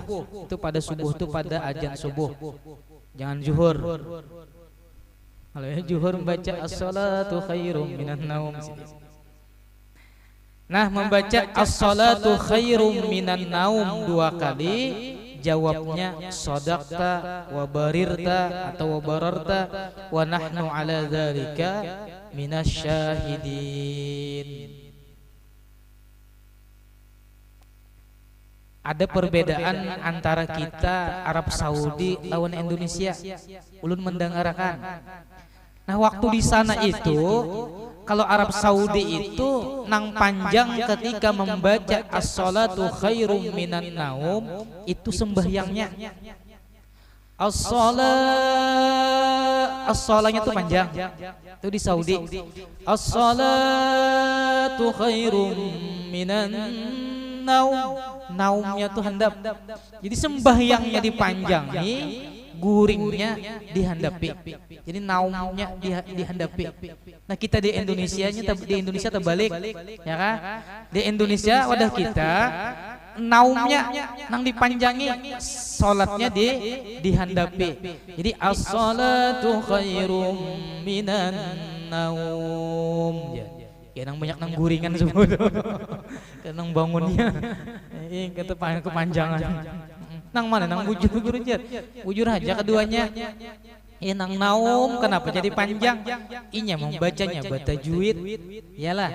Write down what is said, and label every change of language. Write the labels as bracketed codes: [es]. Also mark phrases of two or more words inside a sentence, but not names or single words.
[id] Itu pada subuh itu pada azan subuh. Jangan zuhur. Kalau zuhur membaca [ar] الصلاة خير من النوم. [id] Nah, membaca [ar] الصلاة خير من النوم [id] 2 kali, jawabnya [ar] صدقت وبررت [id] atau [ar] وبررت ونحن على ذلك من الشاهدين. [id] Ada perbedaan antara kita Arab Saudi lawan Indonesia. [bjn] Ulun mendengarkan. Nah, waktu di sana itu kalau Arab Saudi itu nang panjang ketika membaca [ar] الصلاة خير من النوم [bjn] itu sembahyangnya. As-salahnya tuh panjang. [id] Itu di Saudi. [ar] الصلاة خير من النوم. [bjn] Naumnya tuh handap. Jadi sembahyangnya dipanjangi, guringnya dihandapi. Jadi naumnya dihandapi. Nah, kita di Indonesia terbalik, ya kan? Di Indonesia wadah kita naumnya nang dipanjangi, salatnya dihandapi. [ar] Jadi الصلاة خير من النوم. [bjn] Ya nang banyak nang guringan semua tuh. Nang bangunnya kata kepanjangan. Nang mana nang bujur aja. Bujur aja keduanya. Nang naum kenapa jadi panjang? Inya membacanya bata juid. [id] Iyalah.